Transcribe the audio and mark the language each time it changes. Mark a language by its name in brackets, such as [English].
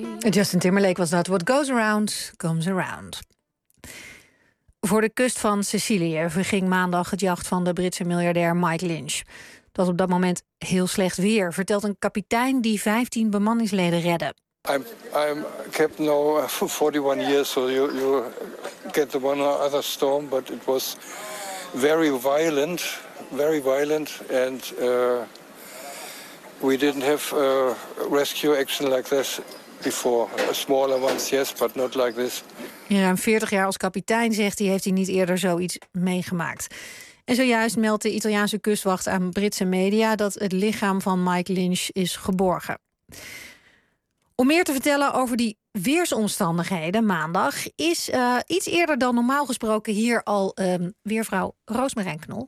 [Dutch] Justin Timberlake was dat. [English] What goes around, comes around. [Dutch] Voor de kust van Sicilië verging maandag het jacht van de Britse miljardair Mike Lynch. Het was op dat moment heel slecht weer, vertelt een kapitein die 15 bemanningsleden redde. [English] I'm captain now for 41 years, so you get the one or other storm, but it was very violent and we didn't have a rescue action like this. Before. Smaller ones, yes, but not like this. [Dutch] In ruim 40 jaar als kapitein, zegt hij, heeft hij niet eerder zoiets meegemaakt. En zojuist meldt de Italiaanse kustwacht aan Britse media dat het lichaam van Mike Lynch is geborgen. Om meer te vertellen over die weersomstandigheden maandag is iets eerder dan normaal gesproken hier al weervrouw Roosmarijn Knol.